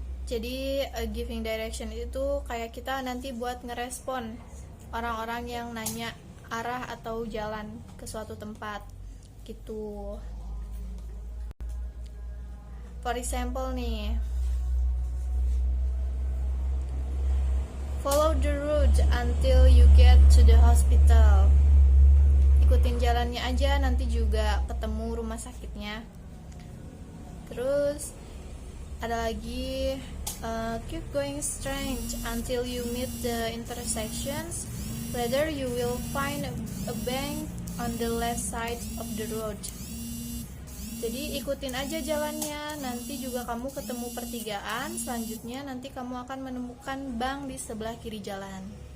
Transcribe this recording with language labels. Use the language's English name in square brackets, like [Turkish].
[Indonesian] Jadi giving direction itu kayak kita nanti buat ngerespon orang-orang yang nanya arah atau jalan ke suatu tempat gitu. [English] For example nih, follow the route until you get to the hospital. [Indonesian] Ikutin jalannya aja, nanti juga ketemu rumah sakitnya. Terus ada lagi, [English] keep going straight until you meet the intersections. Later you will find a bank on the left side of the road. [Indonesian] Jadi ikutin aja jalannya, nanti juga kamu ketemu pertigaan. Selanjutnya nanti kamu akan menemukan bank di sebelah kiri jalan.